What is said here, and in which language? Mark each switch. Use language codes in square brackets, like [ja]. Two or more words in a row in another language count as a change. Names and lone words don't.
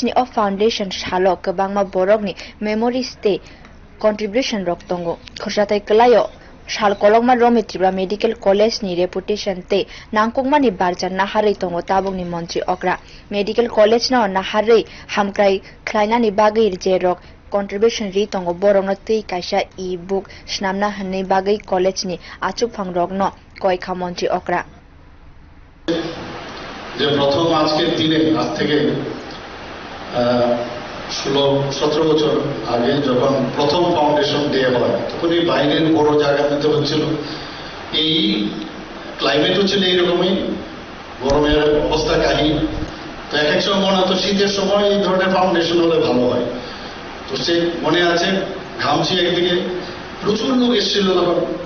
[trp] ni o foundation salo kwbangma borok ni memories tei contribution rok tongo khursatai klayo sal kolongma romi Tripura Medical College ni reputation te nangkongma ni barjan naharei tongo tabung ni montri okra Medical College no naharei hamkrai khlaina ni bagir je rok contribution ri tongo borongno tei kaisa e-book snamna hanei bagai college ni achupang rok no koikha montri okra [bn] যে প্রথম আজকের দিনে আজ থেকে 16-17 বছর আগে যখন প্রথম [en] foundation day [bn] হয় তখন এই বাইরের বড় জায়গার মধ্যে হচ্ছিল এই ক্লাইমেটও ছিল এইরকমই গরমের অবস্থা কাহিনী তো এক এক সময় মনে হতো শীতের সময় এই ধরনের ফাউন্ডেশন হলে ভালো হয় তো সে মনে আছে ঘামছি একদিকে প্রচুর লোক এসেছিল তখন